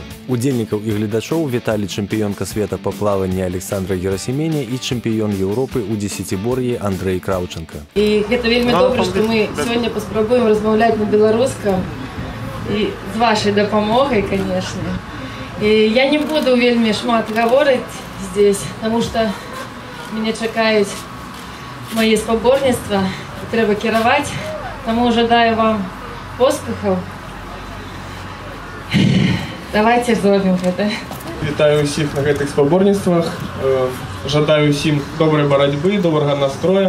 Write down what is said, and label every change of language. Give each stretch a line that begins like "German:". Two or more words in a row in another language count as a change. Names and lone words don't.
Belarusian: Удзельнікаў і гледачоў віталі чэмпіёнка света па плаванні Александра Герасіменя і чэмпіён Еўропы ў дзесяцібор'і Андрэй Краўченка. І гэта вельмі добра, што мы сёння паспрабуем размаўляць на беларускам. І з вашай дапамогай, конечно. І я не буду вельмі шмат гаворыць
Russian: здесь, потому что
Belarusian: мяне чакаюць мои спаборніцтва, трэба кіраваць, таму жадаю вам поспехаў. Давайте зробім гэта. Вітаю ўсіх на гэтых спаборніцтвах. Жадаю ўсім добрай барацьбы, добрага настроя.